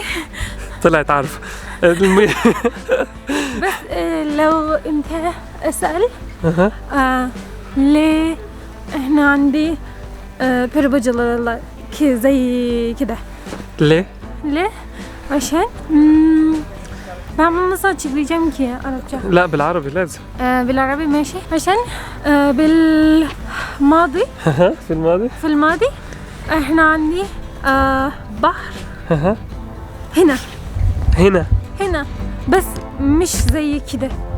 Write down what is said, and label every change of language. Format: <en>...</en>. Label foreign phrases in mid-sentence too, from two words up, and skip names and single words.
<ar>طلعت عارفة. بس لو انت اسأل ليه احنا عندي</ar> <tr>peri bacalarıyla</tr> <ar>زي كده. ليه؟</ar> <tr>عشان ben bunu nasıl açıklayacağım ki Arapça?</tr> <ar>لا بالعربي لازم. بالعربي ماشي. عشان بالماضي في الماضي احنا عندي بحر هنا بس مش زي كده</ar>